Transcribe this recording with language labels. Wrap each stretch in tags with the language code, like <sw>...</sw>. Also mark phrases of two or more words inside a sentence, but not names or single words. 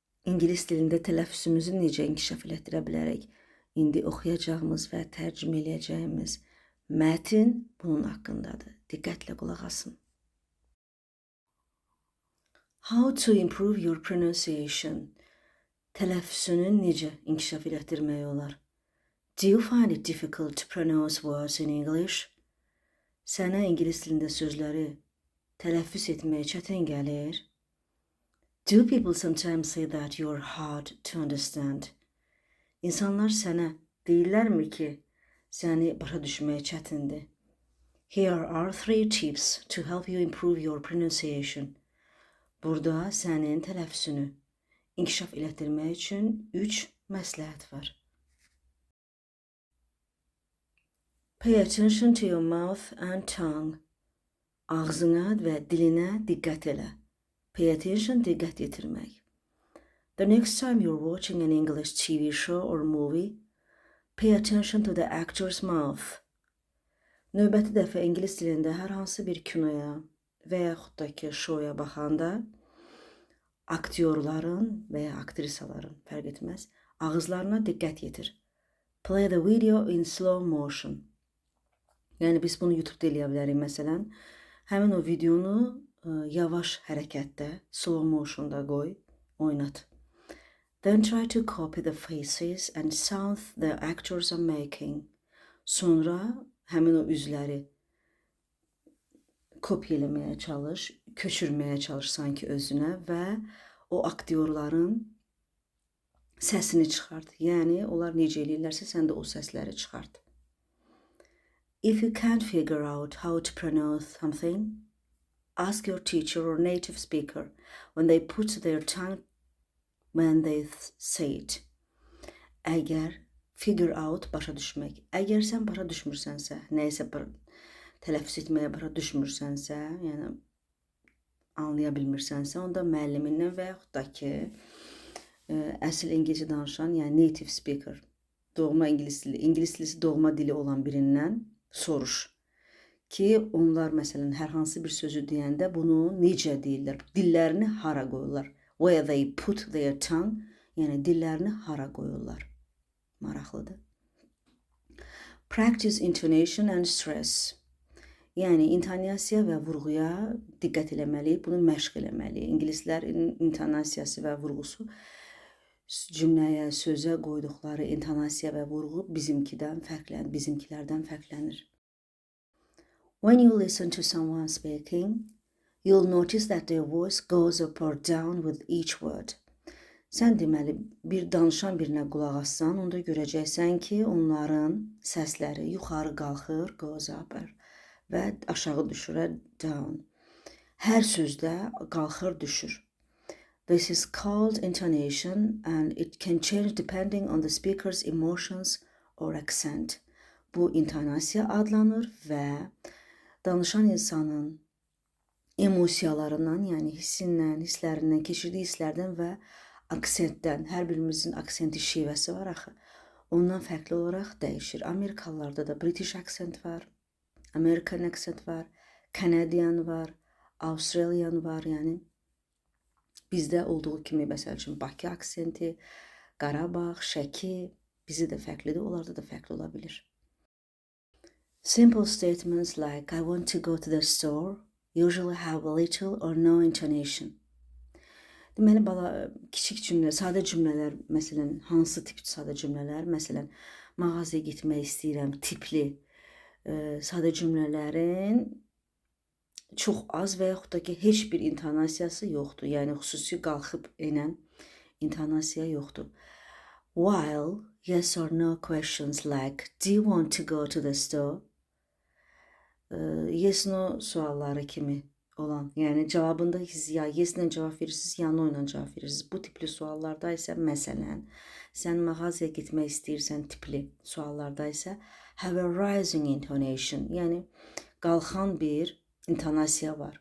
<az>İngilis dilində tələffüzümüzü necə inkişaf elətdirə bilərək? İndi oxuyacağımız və tərcümə eləyəcəyimiz mətn bunun haqqındadır. Diqqətlə qulaq asın.</az> <en>How to improve your pronunciation?</en> <az>Tələffüzünü necə inkişaf elətdirmək olar?</az> <en>Do you find it difficult to pronounce words in English?</en> <az>Sənə ingilis dilində sözləri tələffüz etməyə çətin gəlir?</az> <en>Do people sometimes say that you're hard to understand?</en> <az>İnsanlar sənə deyirlərmi ki, səni başa düşməyə çətindir?</az> <en>Here are 3 tips to help you improve your pronunciation.</en> <az>Burada sənin tələffüzünü inkişaf elətdirmək üçün 3 məsləhət var.</az> <en>Pay attention to your mouth and tongue.</en> <az>Ağzına və dilinə diqqət elə.</az> <en>Pay attention,</en> <az>diqqət yetirmək.</az> <en>The next time you're watching an English TV show or movie, pay attention to the actor's mouth.</en> <az>Növbəti dəfə ingilis dilində hər hansı bir kinoya və yaxud da ki, şoya baxanda aktyorların və ya aktrisaların, fərq etməz, ağızlarına diqqət yetir.</az> <en>Play the video in slow motion.</en> <az>Yəni, biz bunu YouTube-da eləyə bilərik, məsələn. Həmin o videonu yavaş hərəkətdə,</az> <en>slow motionda</en> <az>qoy, oynat.</az> <en>Then try to copy the faces and sounds the actors are making.</en> <az>Sonra həmin o üzləri kopya eləməyə çalış, köçürməyə çalış sanki özünə və o aktyorların səsini çıxart. Yəni, onlar necə eləyirlərsə, sən də o səsləri çıxart.</az> <en>If you can't figure out how to pronounce something, ask your teacher or native speaker when they put their tongue when they say it.</en> <az>Əgər</az> <en>figure out</en> <az>başa düşmək. Əgər sən başa düşmürsənsə, nəyisə tələffüz etməyə başa düşmürsənsə, yəni anlaya bilmirsənsə, onda müəllimindən və yaxud da ki, əsl İngilizcə danışan, yəni</az> <en>native speaker,</en> <az>doğma ingilis dilisi doğma dili olan birindən soruş. Ki, onlar məsələn hər hansı bir sözü deyəndə bunu necə deyirlər? Dillərini hara qoyurlar?</az> <en>Where they put their tongue,</en> <az>yəni dillərini hara qoyurlar? Maraqlıdır.</az> <en>Practice intonation and stress.</en> <az>Yəni, intonasiya və vurğuya diqqət eləməliyik, bunu məşq eləməliyik. İngilislərin intonasiyası və vurğusu cümləyə, sözə qoyduqları intonasiya və vurğu bizimkilərdən fərqlənir.</az> <en>When you listen to someone speaking, you'll notice that their voice goes up or down with each word.</en> <az>Sən deməli, bir danışan birinə qulaq assan, onda görəcəksən ki, onların səsləri yuxarı qalxır,</az> <en>goes up,</en> <az>və aşağı düşür, down. Hər sözdə qalxır, düşür.</az> <en>This is called intonation and it can change depending on the speaker's emotions or accent.</en> <az>Bu intonasiya adlanır və danışan insanın emosiyalarından, yəni hissindən, hisslərindən, keçirdiyi hisslərdən və aksentdən, hər birimizin aksenti şivəsi var axı, ondan fərqli olaraq dəyişir. Amerikalılarda da</az> <en>British accent</en> <az>var,</az> <en>American accent</en> <az>var, Canadian var, Australian var, yəni bizdə olduğu kimi, məsəl üçün, Bakı aksenti, Qarabağ, Şəki, bizi də fərqlidir, onlarda da fərqli ola bilir.</az> <en>Simple statements like I want to go to the store usually have little or no intonation.</en> <az>Deməli, kiçik cümlə, sadə cümlələr, məsələn, hansı tip sadə cümlələr? Məsələn, mağazaya getmək istəyirəm, tipli sadə cümlələrin çox az və yaxud da ki, heç bir intonasiyası yoxdur. Yəni, xüsusi qalxıb enən intonasiya yoxdur.</az> <en>While yes or no questions like do you want to go to the store? Yes no</en> <az>sualları kimi olan, yəni cavabında ya yes ilə cavab verirsiniz, ya no ilə cavab verirsiniz. Bu tipli suallarda isə, məsələn, sən mağazaya getmək istəyirsən tipli suallarda isə</az> <en>have a rising intonation,</en> <az>yəni qalxan bir intonasiya var.</az>